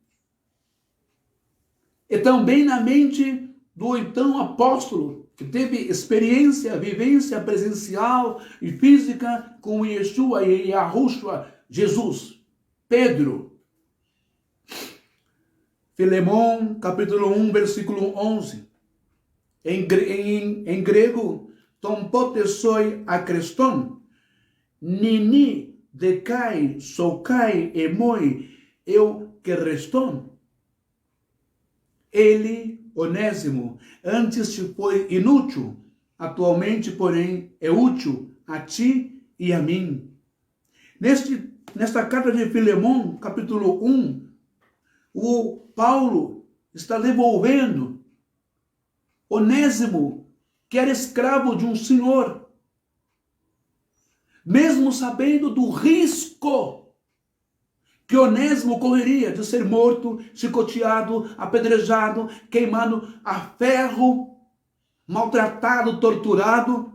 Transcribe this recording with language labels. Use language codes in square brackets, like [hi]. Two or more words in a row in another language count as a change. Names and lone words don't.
[pt] e também na mente do então apóstolo, que teve experiência, vivência presencial e física com Yeshua e Yahushua, Jesus, Pedro. Filemão, capítulo 1, versículo 11. Em grego, [el] τὸν ποτέ σοι ἄχρηστον, νυνὶ δὲ καὶ σοὶ καὶ ἐμοὶ εὔχρηστον. [pt] Ele, Onésimo, antes te foi inútil, atualmente, porém, é útil a ti e a mim. Nesta carta de Filemão, capítulo 1, o Paulo está devolvendo Onésimo, que era escravo de um senhor, mesmo sabendo do risco que Onésimo correria de ser morto, chicoteado, apedrejado, queimado a ferro, maltratado, torturado.